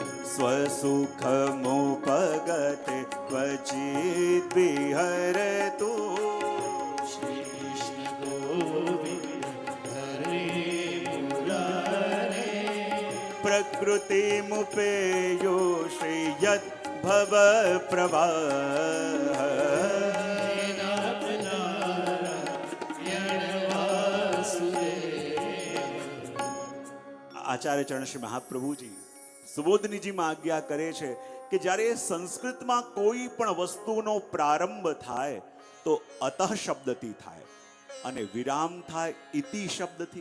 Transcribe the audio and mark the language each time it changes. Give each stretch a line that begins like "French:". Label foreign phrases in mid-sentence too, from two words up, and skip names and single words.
Sanskrit: स्वसुखमुपगते क्वचिद् विहरतु श्री कृष्ण गोविंद हरे मुरारे प्रकृतिमुपेयो श्रेयत् भव प्रवाह
Gujarati: આચાર્ય ચરણ શ્રી મહાપ્રભુજી સુબોધનીજીમાં આજ્ઞા કરે છે કે જ્યારે સંસ્કૃતમાં કોઈ પણ વસ્તુનો પ્રારંભ થાય તો અતઃ શબ્દથી થાય અને વિરામ થાય ઇતિ શબ્દથી.